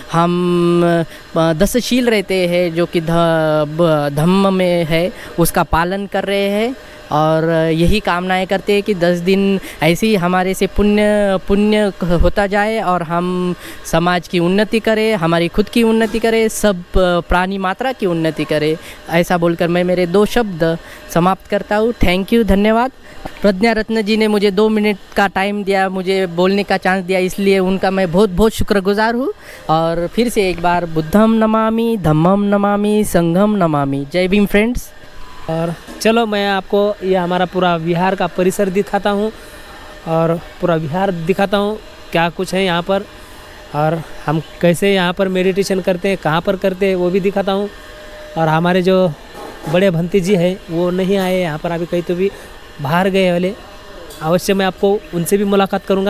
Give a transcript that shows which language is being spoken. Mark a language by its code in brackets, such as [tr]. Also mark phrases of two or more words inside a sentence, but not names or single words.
[hi] हम दशशील रहते हैं जो कि धम्म में है, उसका पालन कर रहे हैं, और यही कामनाएं करते हैं कि 10 दिन ऐसे ही हमारे से पुण्य होता जाए, और हम समाज की उन्नति करें, हमारी खुद की उन्नति करें, सब प्राणी मात्रा की उन्नति करें। ऐसा बोलकर मैं मेरे 2 शब्द समाप्त करता हूँ। [en] thank you, धन्यवाद। [hi] प्रज्ञा रत्न जी ने मुझे 2 मिनट का टाइम दिया, मुझे बोलने का चांस दिया, इसलिए उनका मैं बहुत बहुत शुक्रगुजार हूँ। और फिर से एक बार [pi] बुद्धम नमामि, धम्मम नमामि, संघम नमामि। [hi] जय भीम फ्रेंड्स। और चलो मैं आपको ये हमारा पूरा विहार का परिसर दिखाता हूँ और पूरा विहार दिखाता हूँ क्या कुछ है यहाँ पर, और हम कैसे यहाँ पर मेडिटेशन करते हैं, कहाँ पर करते हैं वो भी दिखाता हूँ। और हमारे जो बड़े भंती जी हैं वो नहीं आए यहाँ पर अभी, कहीं तो भी बाहर गए वाले, अवश्य मैं आपको उनसे भी मुलाकात करूँगा।